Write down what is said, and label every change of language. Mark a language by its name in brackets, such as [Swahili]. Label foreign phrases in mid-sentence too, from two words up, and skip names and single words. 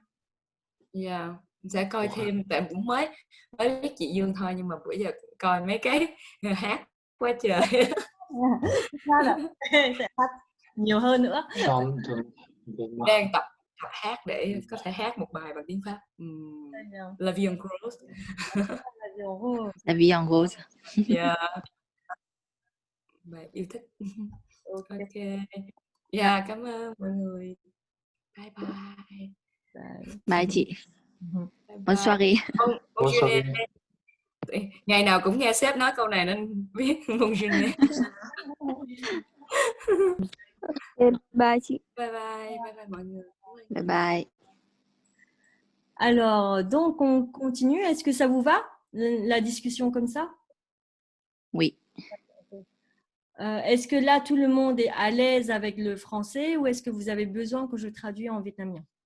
[Vietnamese] Dạ, sẽ coi thêm, tại cũng mới biết chị Dương thôi, nhưng mà bữa giờ coi mấy cái hát quá trời. Sẽ phát nhiều hơn nữa. Đang tập hát để có thể hát một bài bằng tiếng Pháp. La vie en rose. La vie en rose. Dạ. Bài yêu thích. Ok. Dạ, cảm ơn mọi người. [English] Bye bye. [Vietnamese] Bye chị. Bye [French] Bonne soirée. Bonne journée. [Vietnamese] Ngày nào cũng nghe sếp nói câu này nên biết [French] bonne journée. [Vietnamese] Bye chị. [English] Bye bye [Vietnamese] mọi người. [English] Bye bye. [French] Alors, donc on continue. Est-ce que ça vous va, la discussion comme ça? Oui. Est-ce que là, tout le monde est à l'aise avec le français ou est-ce que vous avez besoin que je traduise en vietnamien?